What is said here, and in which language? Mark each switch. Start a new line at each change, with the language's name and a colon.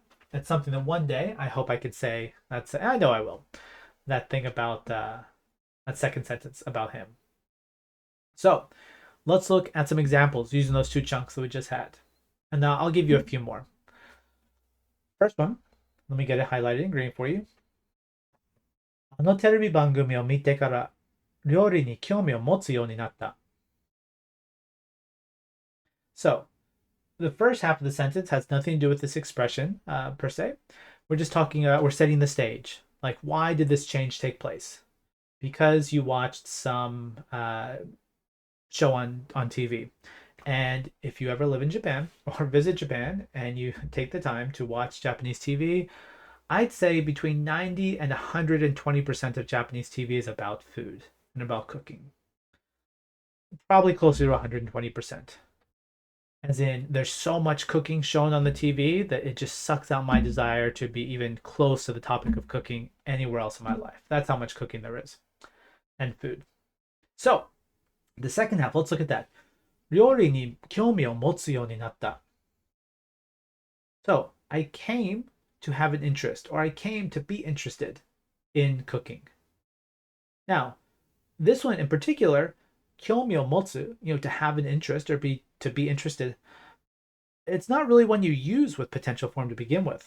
English: It's something that one day I hope I could say. That's I know I will. That thing about that second sentence about him. So let's look at some examples using those two chunks that we just had. And now I'll give you a few more. First one, let me get it highlighted in green for you.
Japanese: あのテレビ番組を見てから料理に興味を持つようになった。
English: So, the first half of the sentence has nothing to do with this expression per se. We're just talking about, we're setting the stage. Like, why did this change take place? Because you watched some show on TV. And if you ever live in Japan or visit Japan and you take the time to watch Japanese TV, I'd say between 90 and 120% of Japanese TV is about food and about cooking. Probably closer to 120%. As in, there's so much cooking shown on the TV that it just sucks out my desire to be even close to the topic of cooking anywhere else in my life. That's how much cooking there is. And food. So, the second half, let's look at that.
Japanese: 料理に興味を持つようになった。
English: So, I came to have an interest, or I came to be interested in cooking. Now, this one in particular,
Japanese: 興味を持つ,
English: to have an interest or to be interested, it's not really one you use with potential form to begin with.